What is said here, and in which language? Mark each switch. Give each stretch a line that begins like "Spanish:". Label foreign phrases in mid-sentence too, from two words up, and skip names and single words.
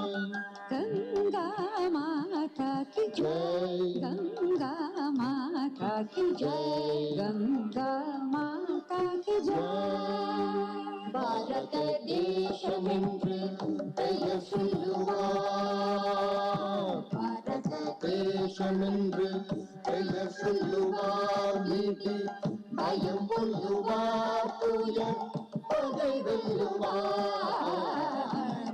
Hindi: गंगा माता की जय, गंगा माता की जय, गंगा माता की जय.
Tamil: பாரத தேசமென்று பெயர் சொல்லுவார், பாரத தேசமென்று பெயர் சொல்லுவார், நீதி பயம் கொல்லுவார், தூய பகை வெல்லுவார்.